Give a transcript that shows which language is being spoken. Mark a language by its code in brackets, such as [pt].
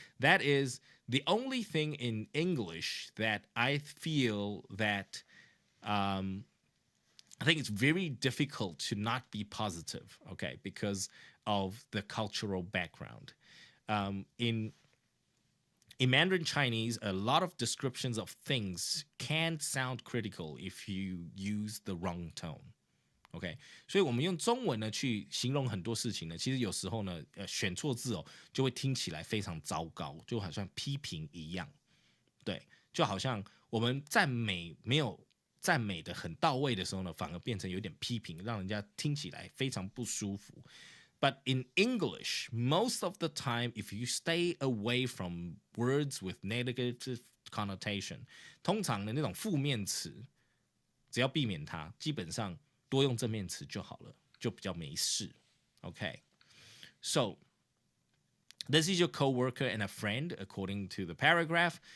[en] That is the only thing in English that I feel that I think it's very difficult to not be positive, okay, because of the cultural background. In Mandarin Chinese, a lot of descriptions of things can sound critical if you use the wrong tone. [zh] OK， 所以我们用中文呢去形容很多事情呢，其实有时候呢，选错字哦，就会听起来非常糟糕，就好像批评一样。对，就好像我们赞美没有赞美的很到位的时候呢，反而变成有点批评，让人家听起来非常不舒服。 [en] But in English, most of the time, if you stay away from words with negative connotation, [zh] 通常的那种负面词，只要避免它，基本上多用正面词就好了，就比较没事。 [en] Okay, so this is your coworker and a friend, according to the paragraph.